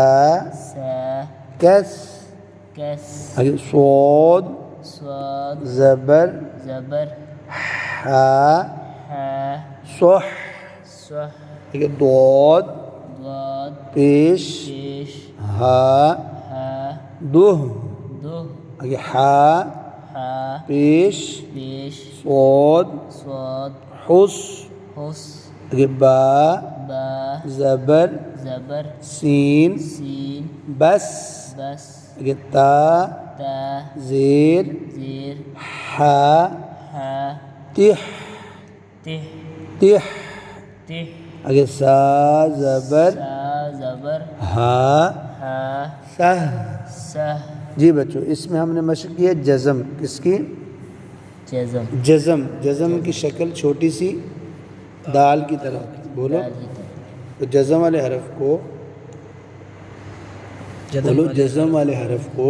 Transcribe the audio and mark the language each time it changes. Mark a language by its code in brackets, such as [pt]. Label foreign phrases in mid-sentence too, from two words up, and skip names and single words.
[ur] سا کس کس آگے صاد صاد زبر زبر ہا ہا صح صح آگے ضاد ضاد پیش پیش ہا ہا دہ دہ آگے ہا ہا پیش پیش صاد صاد حس حس آگے با با زبر زبر سین سین بس بس آگے تا تا زیر زیر ہا ہا تہ تہ تہ تہ آگے سا زبر سا زبر ہا ہا سہ سہ جی بچوں اس میں ہم نے مشق کی ہے جزم کس کی جزم جزم کی شکل چھوٹی سی دال کی طرح بولو دال کی طرح تو جزم والے حرف کو بولو جزم والے حرف کو